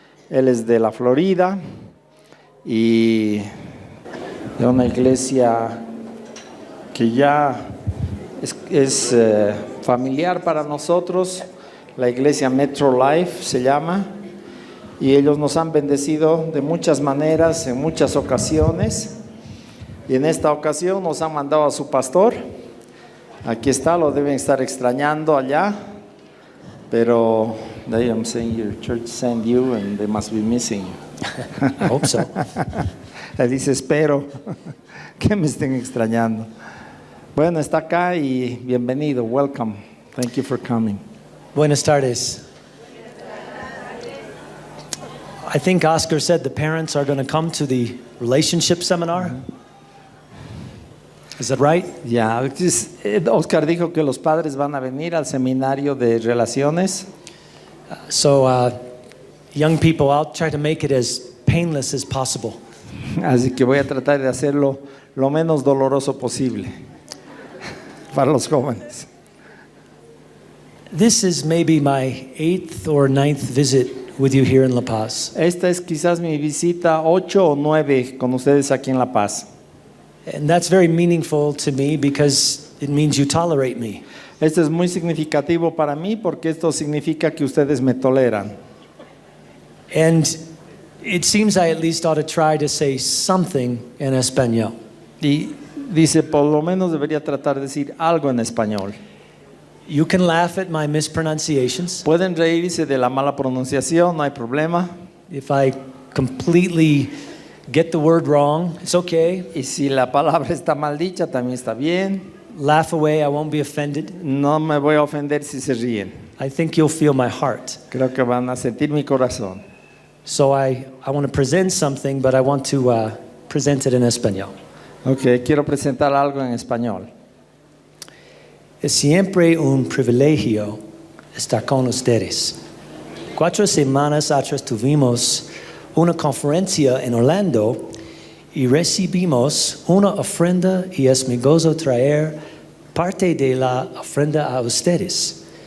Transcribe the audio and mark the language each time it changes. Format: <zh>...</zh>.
<es>Él es de la Florida y de una iglesia que ya es familiar para nosotros. La iglesia Ptr Life se llama, y ellos nos han bendecido de muchas maneras, en muchas ocasiones. Y en esta ocasión nos han mandado a su pastor. Aquí está, lo deben estar extrañando allá.</es> <en>Pero they am saying your church sent you and they must be missing you. I hope so.</en> <es>Le dice, espero que me estén extrañando. Bueno, está acá y bienvenido, welcome.</es> <en>Thank you for coming.</en> <es>Buenas tardes.</es> <en>I think Oscar said the parents are going to come to the relationship seminar. Is that right?</en> <es>Ya, Oscar dijo que los padres van a venir al seminario de relaciones.</es> <en>So, young people, I'll try to make it as painless as possible.</en> <es>Así que voy a tratar de hacerlo lo menos doloroso posible para los jóvenes.</es> <en>This is maybe my 8th or 9th visit with you here in La Paz.</en> <es>Esta es quizás mi visita 8 o 9 con ustedes aquí en La Paz.</es> <en>And that's very meaningful to me because it means you tolerate me.</en> <es>Esto es muy significativo para mí porque esto significa que ustedes me toleran.</es> <en>And it seems I at least ought to try to say something in español.</en> <es>Y dice, por lo menos debería tratar de decir algo en español.</es> <en>You can laugh at my mispronunciations.</en> <es>Pueden reírse de la mala pronunciación, no hay problema.</es> <en>If I completely get the word wrong, it's okay.</en> <es>Y si la palabra está mal dicha, también está bien.</es> <en>Laugh away, I won't be offended.</en> <es>No me voy a ofender si se ríen.</es> <en>I think you'll feel my heart.</en> <es>Creo que van a sentir mi corazón.</es> <en>So I want to present something, but I want to present it in español.</en> <es>Ok, quiero presentar algo en español. Es siempre un privilegio estar con ustedes. 4 semanas atrás tuvimos una conferencia en Orlando y recibimos una ofrenda y es mi gozo traer parte de la ofrenda a ustedes.</es>